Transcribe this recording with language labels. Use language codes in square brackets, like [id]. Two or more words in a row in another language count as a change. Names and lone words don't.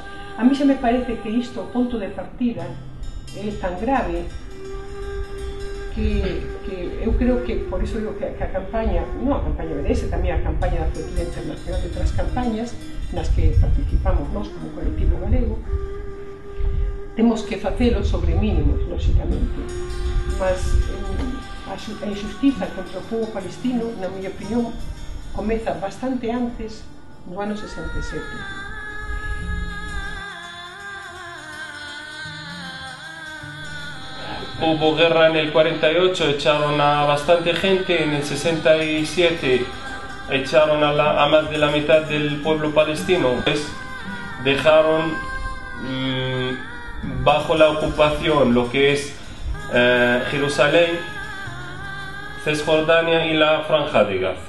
[gl] A mí xa me parece que isto, o punto de partida, é tan grave que eu creo que, por iso digo que a campaña, non a campaña BDS, tamén a campaña da Flotilla Internacional de outras campañas nas que participamos nós como colectivo galego, temos que facelo sobre mínimos, lóxicamente, mas a injustiza contra o povo palestino, na miña opinión, comeza bastante antes do ano 67. [es] Hubo guerra en el 48, echaron a bastante gente, en el 67 echaron a más de la mitad del pueblo palestino, pues dejaron bajo la ocupación lo que es Jerusalén, Cisjordania y la Franja de Gaza.